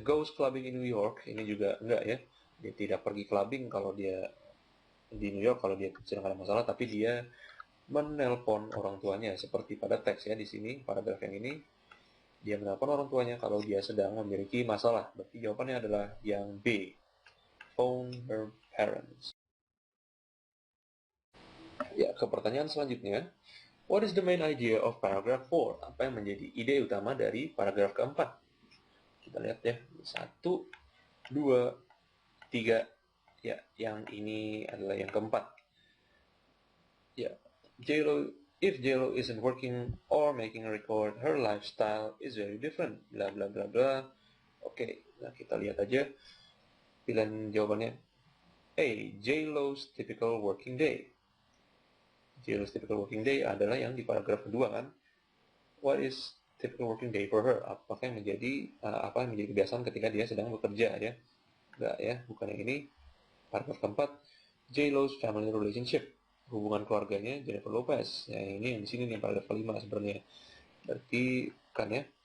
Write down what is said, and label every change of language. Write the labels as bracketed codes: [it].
[en] Goes clubbing in New York, [id] ini juga enggak ya. Dia tidak pergi clubbing kalau dia di New York kalau dia sedang ada masalah, tapi dia menelpon orang tuanya seperti pada teks ya di sini, paragraf yang ini. Dia menelpon orang tuanya kalau dia sedang memiliki masalah. Berarti jawabannya adalah yang B, [en] phone her parents. [id] Ya, ke pertanyaan selanjutnya. [en] What is the main idea of paragraph 4? [id] Apa yang menjadi ide utama dari paragraf keempat? Kita lihat ya. 1, 2, 3. Ya, yang ini adalah yang keempat. Ya, [en] if J-Lo isn't working or making a record, her lifestyle is very different. Bla bla bla bla. [id] Oke, nah kita lihat aja pilihan jawabannya. [en] A, J-Lo's typical working day. J-Lo's typical working day [id] adalah yang di paragraf kedua kan. [en] What is typical working day for her? [id] Apa yang menjadi kebiasaan ketika dia sedang bekerja ya? Enggak ya, bukan yang ini. Paragraf keempat, [en] J-Lo's family relationship, [id] hubungan keluarganya Jennifer Lopez. Ya, ini yang di sini nih paragraf kelima sebenarnya. Berarti kan ya.